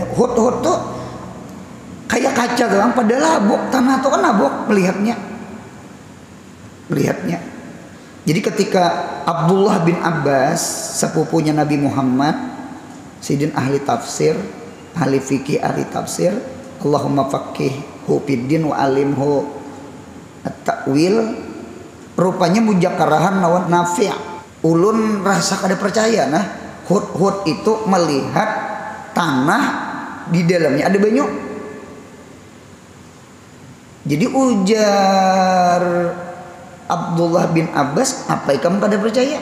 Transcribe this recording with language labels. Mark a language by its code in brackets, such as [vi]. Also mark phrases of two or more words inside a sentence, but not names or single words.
[bjn] Hudhud tuh kayak kaca doang, padahal labok, tanah tuh kan labok melihatnya. Jadi ketika Abdullah bin Abbas, sepupunya Nabi Muhammad, sidin ahli tafsir, ahli fikih, ahli tafsir, [ar] اللهم فقهه في الدين وعلمه التأويل, [bjn] rupanya mujakarahan lawan Nafi'. Ulun rasa kada percaya nah hudhud itu melihat tanah di dalamnya ada banyu. Jadi ujar Abdullah bin Abbas, apa kamu kada percaya?